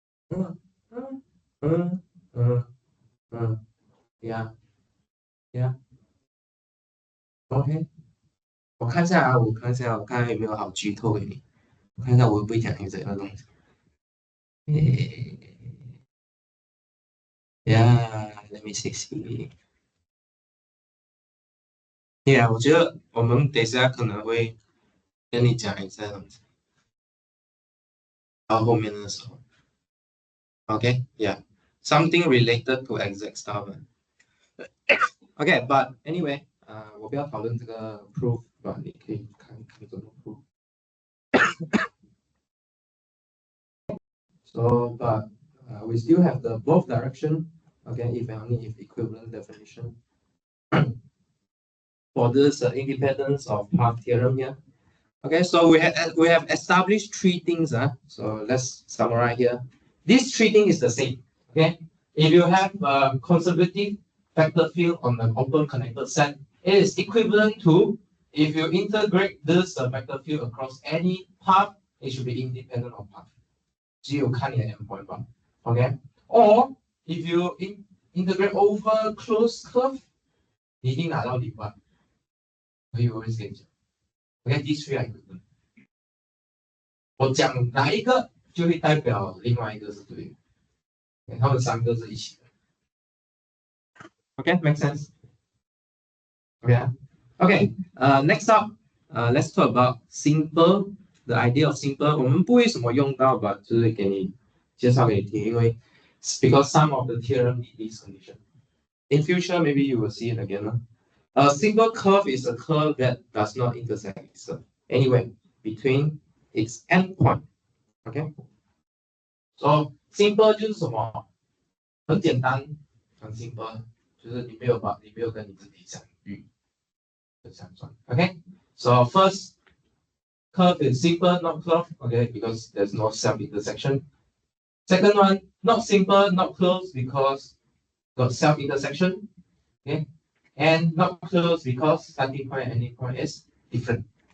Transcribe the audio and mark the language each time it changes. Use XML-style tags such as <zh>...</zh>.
<zh>嗯嗯嗯嗯嗯，呀呀，OK，我看一下啊，我看一下，我看有没有好剧透给你，我看一下我会不会讲 exact 的东西。</zh> <en>诶呀，let me see。</en> <zh>对呀，我觉得我们等一下可能会跟你讲 exact 的东西，到后面的时候，OK，yeah，</zh> <en>something related to exact stuff。</en> <zh>OK，but anyway，我不要讨论这个 proof，吧，你可以看看怎么 proof。</zh> <en>So, but we still have the both direction. Okay, if and only if equivalent definition for this independence of path theorem here. Okay, so we have established three things. So let's summarize here. These three things is the same. Okay, if you have a conservative vector field on an open connected set, it is equivalent to if you integrate this vector field across any path, it should be independent of path.</en> <zh>只有看你的 endpoint 吧。</zh> <en>Okay, or if you integrate over closed curve,</en> <zh>你一定拿到零吧。我以为会这样讲。</zh> <en>Okay, these three are equivalent。</en> <zh>我讲哪一个就会代表另外一个是对的，他们三个是一起的。</zh> <en>Okay, make sense? Okay. Okay. Next up, let's talk about simple. The idea of simple，</en> <zh>我们不会什么用到吧，就是给你介绍给你听，</zh> <en>因为 because some of the theorem need this condition. In future, maybe you will see it again. A simple curve is a curve that does not intersect itself anywhere between its endpoint. Okay.</en> <zh>So simple 就是什么？很简单，很 simple，就是你没有跟你自己相遇的相撞。</zh> <en>Okay, so first curve is simple, not curve. Okay, because there's no self intersection. Second one, not simple, not close because got self intersection. Okay, and not close because starting point and ending point is different.</en>